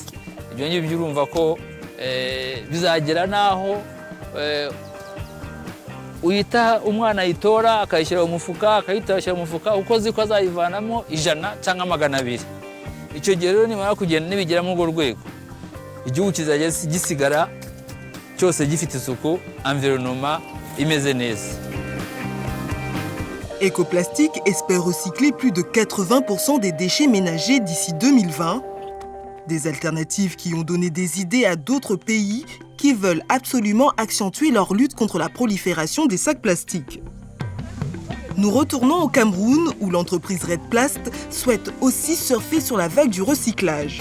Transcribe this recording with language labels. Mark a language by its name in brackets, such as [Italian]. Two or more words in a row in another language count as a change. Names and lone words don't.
[Kinyarwanda] Ibyo ngibyo urumva ko bizagera naho uyita umwana yitora akayishyira mu mufuka, akayitashya mu mufuka uko ziko azayivanamo 100 cyangwa 200. Icyo gihe rero nimara kugenda nibigera mu rwego igihugu kizajya gisigara cyose gifite isuku, environnement imeze neza. [French] Eco-Plastique espère recycler plus de 80% des déchets ménagers d'ici 2020. Des alternatives qui ont donné des idées à d'autres pays qui veulent absolument accentuer leur lutte contre la prolifération des sacs plastiques. Nous retournons au Cameroun où l'entreprise Red Plast souhaite aussi surfer sur la vague du recyclage.